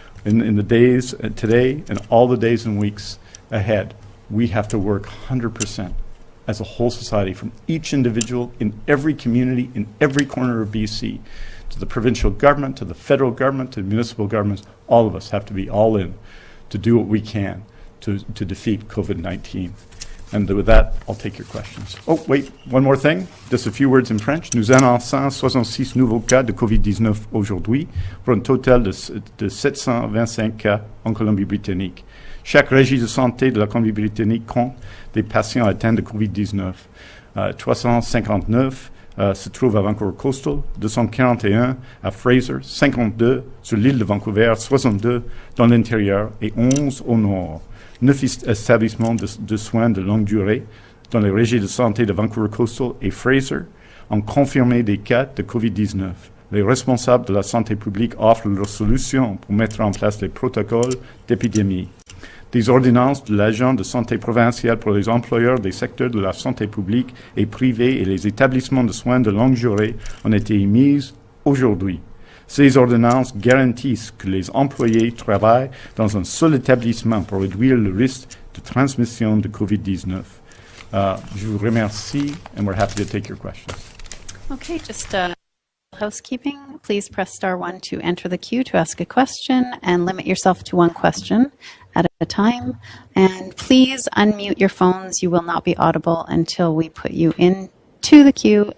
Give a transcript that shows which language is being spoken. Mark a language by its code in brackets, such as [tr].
[en] In the days today and all the days and weeks ahead, we have to work 100% as a whole society, from each individual in every community, in every corner of BC, to the provincial government, to the federal government, to the municipal governments. All of us have to be all in to do what we can to defeat COVID-19. And with that, I'll take your questions. Oh, wait, one more thing. Just a few words in French. [fr] Nous annonçons 66 nouveaux cas de COVID-19 aujourd'hui, pour un total de 725 cas en Colombie-Britannique. Chaque régie de santé de la Colombie-Britannique compte des patients atteints de COVID-19. 359 se trouvent à Vancouver Coastal, 241 à Fraser, 52 sur l'île de Vancouver, 62 dans l'intérieur et 11 au nord. 9 établissements de soins de longue durée dans les régies de santé de Vancouver Coastal et Fraser ont confirmé des cas de COVID-19. Les responsables de la santé publique offrent leurs solutions pour mettre en place les protocoles d'épidémie. Des ordonnances de l'agent de santé provincial pour les employeurs des secteurs de la santé publique et privée et les établissements de soins de longue durée ont été émises aujourd'hui. Ces ordonnances garantissent que les employés travaillent dans un seul établissement pour réduire le risque de transmission de COVID-19. Je vous remercie, [en] and we're happy to take your questions. Okay, just housekeeping. Please press *1 to enter the queue to ask a question, and limit yourself to one question at a time. And please unmute your phones. You will not be audible until we put you in to the queue.